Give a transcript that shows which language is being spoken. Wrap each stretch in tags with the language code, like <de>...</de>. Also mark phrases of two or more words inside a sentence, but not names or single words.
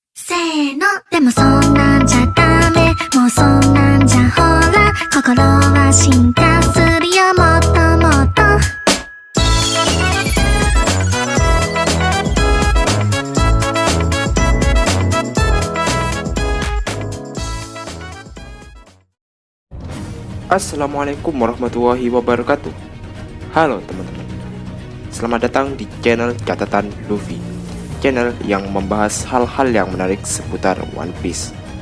<ja>せーのでもそんなんじゃダメもうそんなんじゃほら心は進化するよもっともっと</ja> <ar>السلام عليكم ورحمة الله وبركاته.</ar> <id>Halo teman-teman, selamat datang di channel Catatan Luffy, channel yang membahas hal-hal yang menarik seputar One Piece.</id>